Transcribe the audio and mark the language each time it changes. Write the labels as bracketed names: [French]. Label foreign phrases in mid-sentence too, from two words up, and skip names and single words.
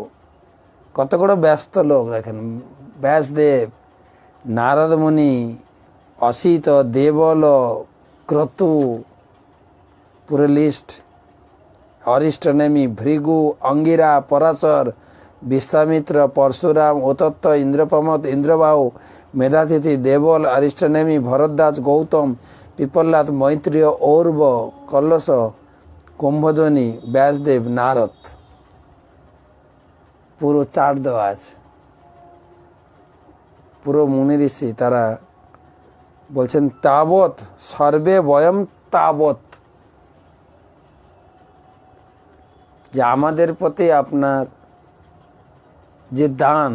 [Bangla] কত বড় ব্যস্ত লোক দেখেন, ব্যাসদেব, নারদ মুনি, অসিত, দেবল, ক্রতু, পুরো লিস্ট, অরিষ্টনেমি, ভৃগু, অঙ্গিরা, পরাশর, বিশ্বামিত্র, পরশুরাম, উতত্ত, ইন্দ্রপ্রমথ, ইন্দ্রবাহু, মেধাতিথি, দেবল, অরিষ্টনেমি, ভরদ্বাজ, গৌতম, পিপল্লাদ, মৈত্রীয়, ঔর্ব, কল্লস, কুম্ভজনী, ব্যাসদেব, নারদ, পুরো চার্ট দেওয়া আছে। পুরো মুনি ঋষি তারা বলছেন, [Sanskrit] তাবৎ সর্বে বয়ম তাবৎ, [Bangla] যে আমাদের প্রতি আপনার যে দান।